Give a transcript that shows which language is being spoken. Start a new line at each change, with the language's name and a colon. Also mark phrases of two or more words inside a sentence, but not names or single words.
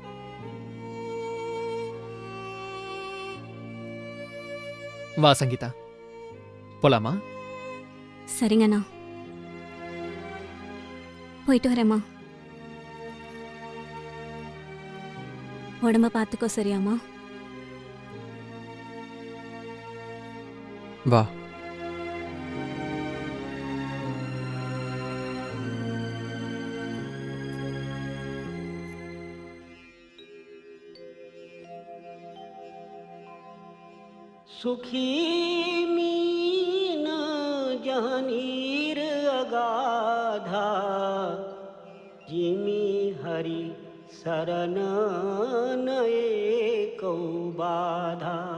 Tamil: வா சங்கீதா, போலாமா? சரிங்கண்ணா, போயிட்டு வரேம்மா. உடம்ப பார்த்துக்கோ, சரியாம்மா? வா.
Awadhi: सुखी मीन जहनीर अगाधा, जिमी हरि शरण नए कौ बाधा।